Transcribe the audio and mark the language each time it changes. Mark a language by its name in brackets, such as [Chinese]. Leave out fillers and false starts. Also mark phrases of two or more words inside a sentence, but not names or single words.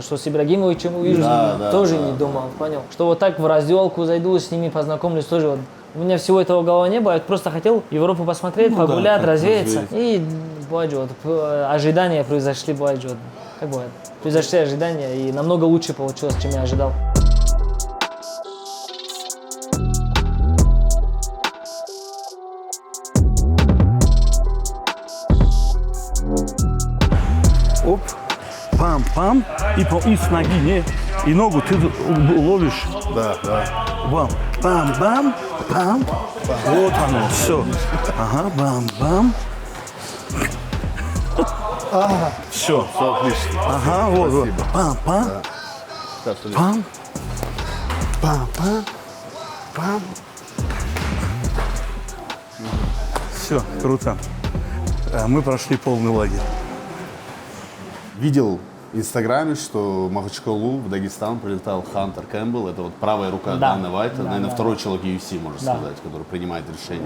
[Russian] Что с Ибрагимовичем увижу, тоже не думал, понял. Что вот так в раздевалку зайду, с ними познакомлюсь, тоже вот. У меня всего этого в голове не было, я просто хотел Европу посмотреть, погулять, развеяться. И бывает, вот, ожидания произошли, бывает, вот, как бывает. Произошли ожидания, и намного лучше получилось, чем я ожидал. Оп, пам-пам, и с ноги, не, и ногу ты ловишь. Да. Бам, бам-бам, пам. Вот оно, все. Ага, бам-бам. Все. Все отлично. Ага, вот. Пам-пам. Да. Пам. Пам-пам. Пам. Все, круто. Мы прошли полный лагерь. Видел в Инстаграме, что в Махачкалу, в Дагестан, прилетал Хантер Кэмпбелл. Это вот правая рука Дана Уайта, наверное, второй человек UFC, можно сказать, который принимает решение.